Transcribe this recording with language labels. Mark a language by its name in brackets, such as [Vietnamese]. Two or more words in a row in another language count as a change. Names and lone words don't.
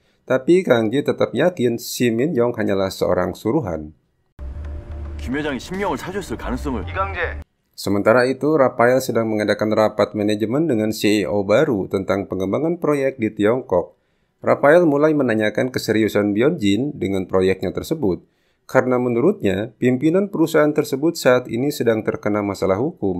[Indonesian] Tapi Kang Jae tetap yakin Shin Min Yong hanyalah seorang suruhan. [Korean] 김 회장이 신명을 사줬을 가능성을 [Indonesian] Sementara itu, Rafael sedang mengadakan rapat manajemen dengan CEO baru tentang pengembangan proyek di Tiongkok. Rafael mulai menanyakan keseriusan Byung-jin dengan proyeknya tersebut, karena menurutnya pimpinan perusahaan tersebut saat ini sedang terkena masalah hukum.